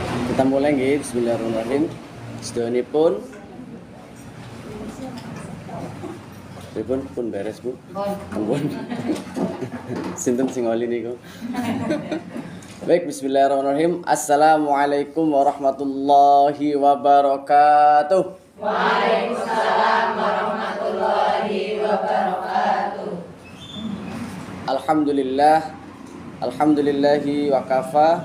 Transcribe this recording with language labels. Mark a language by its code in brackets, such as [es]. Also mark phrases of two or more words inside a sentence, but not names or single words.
[jv] Kita mulai nggih, bismillahirrahmanirrahim. Sedonipun pun beres, Bu. Ampun. Sinten sing oli niku. Baik, [ar] bismillahirrahmanirrahim. السلام عليكم ورحمة الله وبركاته. وعليكم السلام ورحمة الله وبركاته. الحمد لله وكفى.